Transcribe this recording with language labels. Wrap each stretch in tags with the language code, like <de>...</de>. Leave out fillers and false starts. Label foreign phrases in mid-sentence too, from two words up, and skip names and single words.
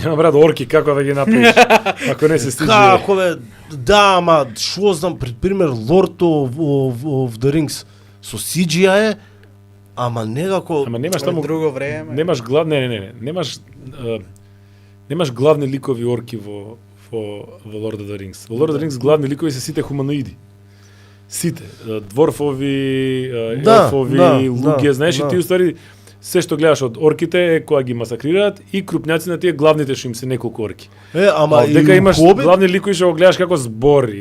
<mk>Нема брат орки како да ги направиш ако не се стиже. Како бе, да, ама што знам, пример Lord of the Rings со CGI е, ама некако Ама немаш таму друго време. немаш не. Немаш главни ликови орки во Lord of the Rings. Во Lord of the Rings главни ликови се сите хуманоиди. Сите, дворфови, елфови, луѓе, знаеш, и ти уствари се што гледаш од орките е кога ги масакрираат и крупњаци на тие главните што им се неколку орки. ама и дека у имаш Хобит, главни ликови што го гледаш како збори,</mk>